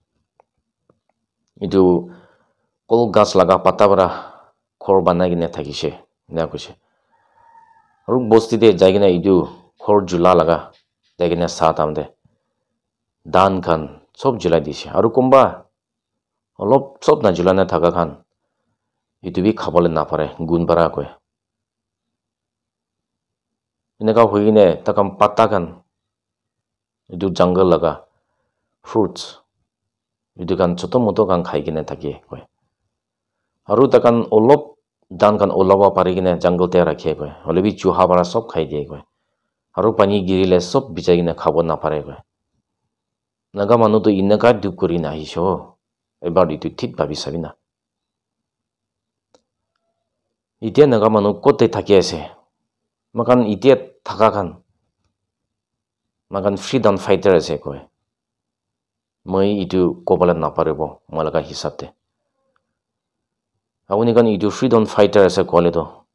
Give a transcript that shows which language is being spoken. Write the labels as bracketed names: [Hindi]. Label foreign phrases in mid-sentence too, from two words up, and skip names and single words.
[Naga Pidgin] itu kol gas laga pata bara khor banai gine thakise na kuise aru bosti te jai gina itu khor jula laga jai gina sa tamde dan khan sob julai dise aru komba olop sob na julana thaka khan itu bi khabole na pare gun bara koy inaka hoigine takam pata khan itu jungle laga fruits itu kan choto moto kan khai gine thake koy aru takan olop dan kan olaba pari gine jungle te rakhe koy holebi chuha bara sob khai die koy aru pani girile sob bijai gine khabo na pare koy naga manu to inaka duk kuri na hisho ebar itu thik babi sabina itia naga manu kote thake ase makan itia thaka kan makan [English] freedom fighter [Naga Pidgin] ase koy moi itu kobala na parebo malaga hisab te abuni kan itu [English] freedom fighter [Naga Pidgin] ase kole to